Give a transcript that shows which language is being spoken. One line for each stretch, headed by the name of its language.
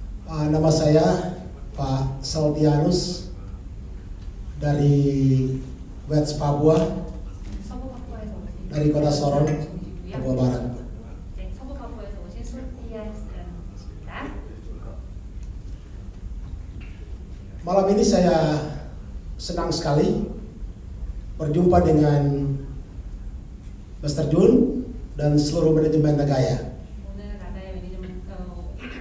Indonesian: Nama saya Pak Saltianus dari West Papua,
Korean: Sobo Papua에서 오신
Indonesian: dari kota Sorong,
Korean: 분이고요.
Indonesian: Papua Barat.
Korean: 네, 서부 파푸아에서 오신 솔티아스라는 분이십니다.
Indonesian: Malam ini saya senang sekali berjumpa dengan Mr. Jun dan seluruh manajemen Nagaya.
Korean: 오늘 나가야 매니저먼트